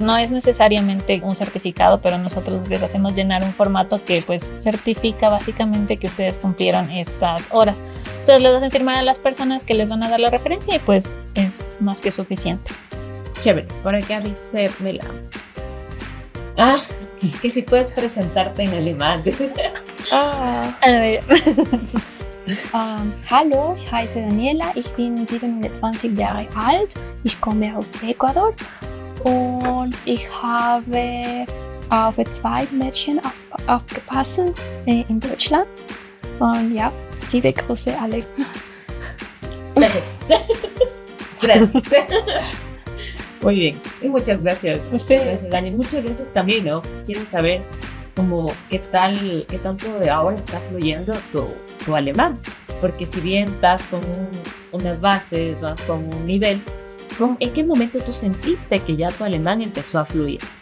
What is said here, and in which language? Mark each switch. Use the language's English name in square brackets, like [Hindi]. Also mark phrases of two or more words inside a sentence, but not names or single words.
[Spanish] No es necesariamente un certificado, pero nosotros les hacemos llenar un formato que pues certifica básicamente que ustedes cumplieron estas horas. Ustedes les hacen firmar a las personas que les van a dar la referencia y pues es más que suficiente. Chévere, por acá dice Mela. Que si puedes presentarte en alemán. A ver. [German] Hallo, ich heiße Daniela, ich bin 27 Jahre alt, ich komme aus Ecuador und ich habe auf 2 Mädchen aufgepasst in Deutschland. Und ja, liebe Grüße alle. [Spanish] Gracias. Gracias. Muy bien, y muchas gracias. Muchas gracias, Dani. Muchas gracias también, ¿no? Quiero saber como qué tanto de ahora está fluyendo tu alemán, porque si bien vas con unas bases, vas con un nivel, ¿en qué momento tú sentiste que ya tu alemán empezó a fluir?